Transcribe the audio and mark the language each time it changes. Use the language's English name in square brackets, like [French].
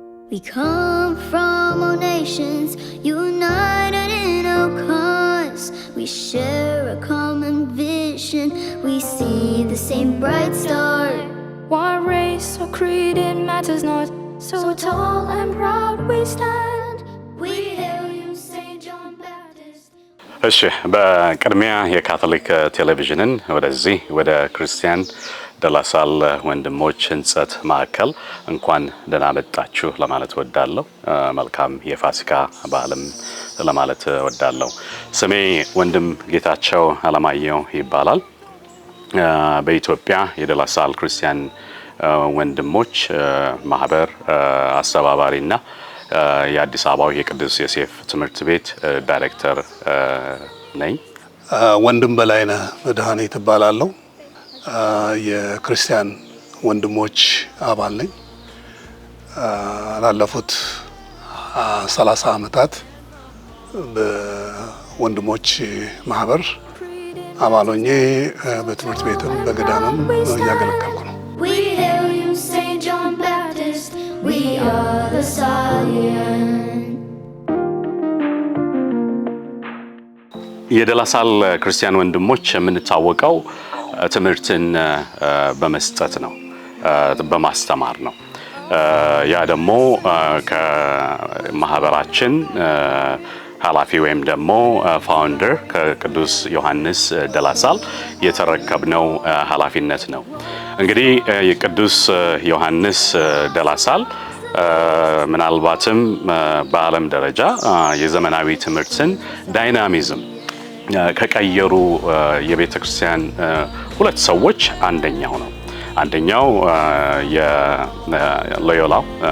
[English] We come from all nations, united in our cause. We share a common vision, we see the same bright star. What race or creed, it matters not. So tall and proud we stand. We hail you, St. John Baptist. [Amharic] እሺ በቅድሚያ የካቶሊክ ቴሌቪዥንን ወደዚህ ወደ ክርስቲያን ደላሳል ወንድሞች ህንጸት ማዕከል እንኳን ደህና መጣችሁ ለማለት ወዳለሁ። መልካም የፋሲካ በዓልም ለማለት ወዳለሁ። ስሜ ወንድም ጌታቸው አለማየሁ ይባላል። በኢትዮጵያ የደላሳል ክርስቲያን ወንድሞች ማህበር አስተባባሪና የአዲስ አበባ የቅዱስ ዮሴፍ ትምህርት ቤት ዳይሬክተር ነኝ። ወንድም በላይነህ መድኃኔ እባላለሁ። የክርስቲያን ወንድሞች አባል ነኝ። ላለፉት 30 ዓመታት በወንድሞች ማህበር አባል ሆኜ በትምህርት ቤትም በገዳምም እያገለገልኩ ነው። [English] We hail you, St. John Baptist, we are the Salian. [Amharic] የደላሳል ክርስቲያን ወንድሞች የምንታወቀው ትምህርትን በመስጠት ነው፣ በማስተማር ነው። ያ ደግሞ ከማህበራችን ኃላፊ ወይም ደግሞ ፋውንደር ከቅዱስ ዮሐንስ ደላሳል የተረከብነው ኃላፊነት ነው። እንግዲህ የቅዱስ ዮሐንስ ደላሳል ምናልባትም በዓለም ደረጃ የዘመናዊ ትምህርትን ዳይናሚዝም ከቀየሩ የቤተ ክርስቲያን ሁለት ሰዎች አንደኛው ነው። አንደኛው የሎዮላው